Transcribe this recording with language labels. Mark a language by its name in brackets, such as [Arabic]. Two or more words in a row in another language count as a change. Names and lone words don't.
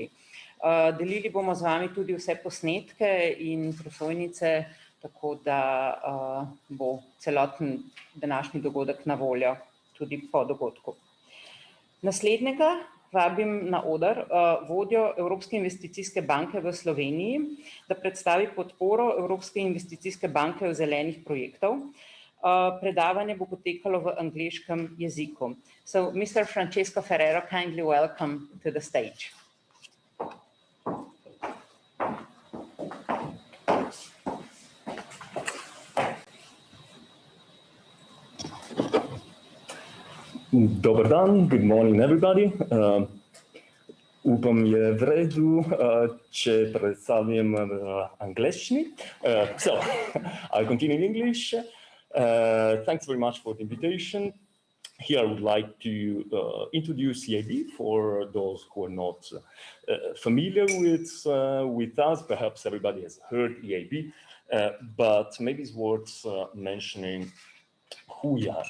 [Slovenian] Delili bomo z vami tudi vse posnetke in prosojnice, tako da bo celoten današnji dogodek na voljo tudi po dogodku. Naslednjega vabim na oder vodjo Evropske investicijske banke v Sloveniji, da predstavi podporo Evropske investicijske banke v zelenih projektov. Predavanje bo potekalo v angleškem jeziku. [English] So, Mr. Francesco Ferrero, kindly welcome to the stage. [Croatian] Dobar dan, [English] good morning everybody. [Slovenian] Upam je v redu, če predstavim angleščini. [English] So, I'll continue in English. Thanks very much for the invitation. Here I would like to introduce EIB for those who are not familiar with us. Perhaps everybody has heard EIB, but maybe it's worth mentioning who we are.